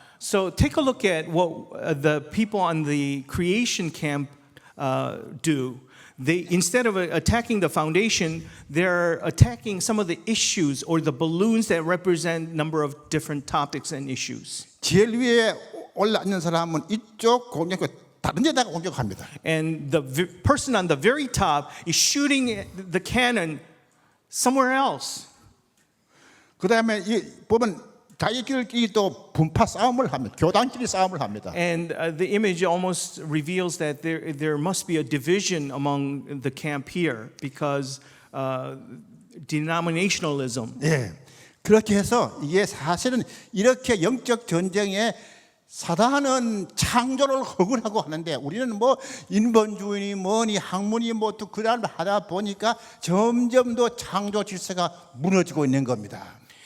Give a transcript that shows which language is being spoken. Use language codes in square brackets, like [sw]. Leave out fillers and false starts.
[en] So take a look at what the people on the creation camp do. They, instead of attacking the foundation, they're attacking some of the issues or the balloons that represent a number of different topics and issues. [ko] 제일 위에 올라앉는 사람은 이쪽 공격을 다른 데다가 공격합니다. [en] And the person on the very top is shooting the cannon somewhere else. [ko] 그 다음에 보면 자기들끼리 또 분파 싸움을 합니다. 교단끼리 싸움을 합니다. [en] And the image almost reveals that there must be a division among the camp here because denominationalism. [ko] 예. 그렇게 해서 이게 사실은 이렇게 영적 전쟁에 사단은 창조를 허구라고 하는데 우리는 뭐 인본주의니 뭐니 학문이 뭐 또 그날 하다 보니까 점점 더 창조 질서가 무너지고 있는 겁니다.